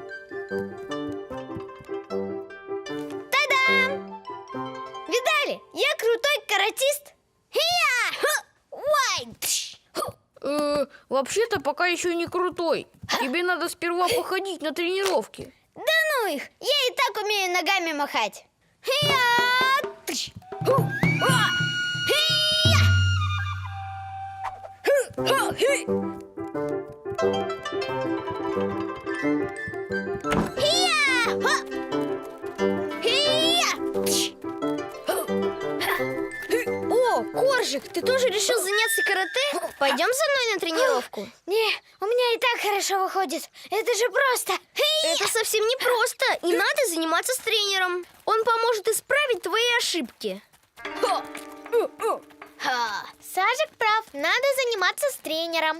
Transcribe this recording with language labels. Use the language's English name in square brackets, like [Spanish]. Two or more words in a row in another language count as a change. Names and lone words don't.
[Russian] Та-дам! Видали? Я крутой каратист. Хия! Уай! вообще-то пока еще не крутой. Тебе надо сперва походить на тренировки. Да ну их, я и так умею ногами махать. Хи-я! Тыщ! Ху! Уа! Хи-я! Хи-ха-хи! Хи-я! Ха! Хи-я! Тыщ! Ху! Ха! О, Коржик, ты тоже решил заняться карате? Пойдем со мной на тренировку? Не, у меня и так хорошо выходит. Это же просто. Это совсем не просто, и надо заниматься с тренером. Он поможет исправить твои ошибки. Сажик прав, надо заниматься с тренером.